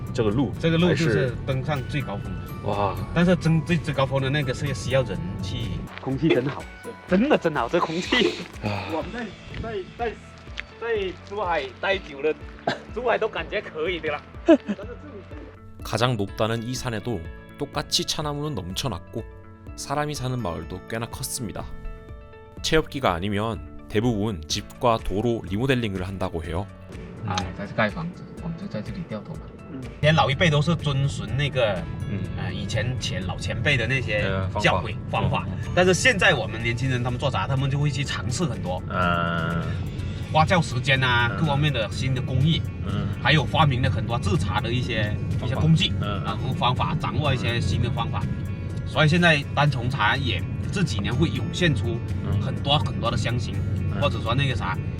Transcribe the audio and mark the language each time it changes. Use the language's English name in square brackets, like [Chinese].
[Chinese] 这个路就是登上最高峰的。哇！但是登最高峰的那个是需要人去，空气真好，真的真好，这空气。我们在珠海待久了，珠海都感觉可以的啦。 [Korean] 가장 높다는 이 산에도 똑같이 차나무는 넘쳐났고 사람이 사는 마을도 꽤나 컸습니다. 체험기가 아니면 대부분 집과 도로 리모델링을 한다고 해요. [Chinese] 在这盖房子，我们就在这里掉头发。以前老一辈都是遵循以前老前辈的那些教诲方法，但是现在我们年轻人他们做茶，他们就会去尝试很多，发酵时间啊，各方面的新的工艺，还有发明了很多制茶的一些工具，然后方法，掌握一些新的方法，所以现在单丛茶也这几年会涌现出很多很多的香型，或者说那个啥。